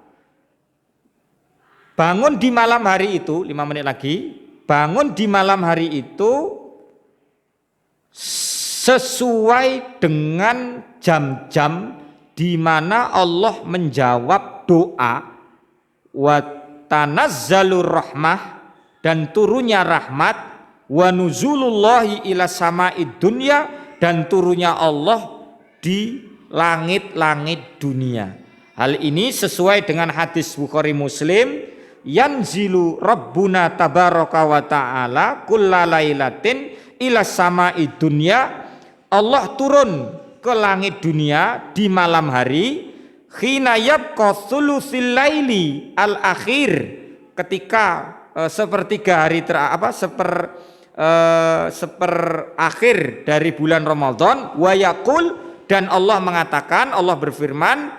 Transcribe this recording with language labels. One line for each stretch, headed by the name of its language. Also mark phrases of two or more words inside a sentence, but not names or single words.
Indonesian: Bangun di malam hari itu, 5 menit lagi, bangun di malam hari itu sesuai dengan jam-jam di mana Allah menjawab doa,
Arabic: وتنزل الرحمة,
Indonesian: dan turunnya rahmat,
Arabic: ونزول الله إلى السماء الدنيا,
Indonesian: dan turunnya Allah di langit-langit dunia. Hal ini sesuai dengan hadis Bukhari Muslim,
Arabic: ينزل ربنا تبارك وتعالى كل ليلة إلى السماء الدنيا.
Indonesian: Allah turun ke langit dunia di malam hari,
Arabic: حين يبقى ثلث الليل الآخر,
Indonesian: ketika sepertiga hari seperakhir dari bulan Ramadan,
Arabic: ويقول,
Indonesian: dan Allah mengatakan, Allah berfirman,